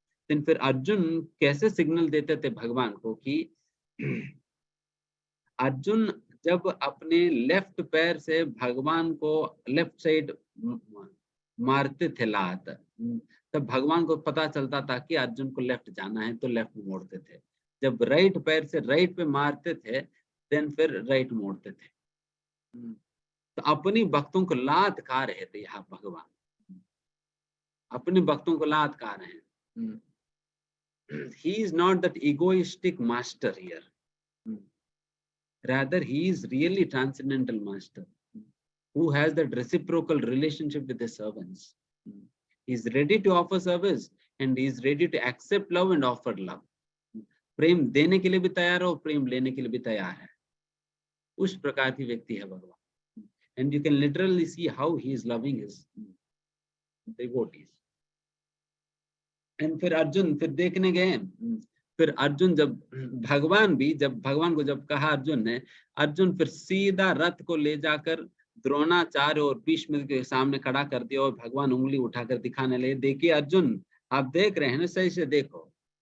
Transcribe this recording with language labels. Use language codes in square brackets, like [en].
[hi] लेकिन फिर अर्जुन कैसे सिग्नल देते थे भगवान को कि अर्जुन जब अपने लेफ्ट पैर से भगवान को लेफ्ट साइड मारते थे लात, तब भगवान को पता चलता था कि अर्जुन को लेफ्ट जाना है, तो लेफ्ट मोड़ते थे। जब राइट पैर से राइट पे मारते थे, देन फिर राइट मोड़ते थे। तो अपनी भक्तों को लात खा रहे थे यहाँ भगवान, अपने भक्तों को लात खा रहे हैं। [en] He is not that egoistic master here. Rather, he is really transcendental master who has that reciprocal relationship with the servants. He is ready to offer service and he is ready to accept love and offer love. [hi] प्रेम देने के लिए भी तैयार है और प्रेम लेने के लिए भी तैयार है। उस प्रकार की व्यक्ति है भगवान। [en] And you can literally see how he is loving his devotees. [hi] And फिर अर्जुन फिर देखने गए, फिर अर्जुन जब भगवान को जब कहा अर्जुन ने, अर्जुन फिर सीधा रथ को ले जाकर द्रोणाचार्य और भीष्म के सामने खड़ा कर दिया और भगवान उंगली उठाकर दिखाने लगे, देखिए अर्जुन आप देख रहे हैं ना, सही से देखो।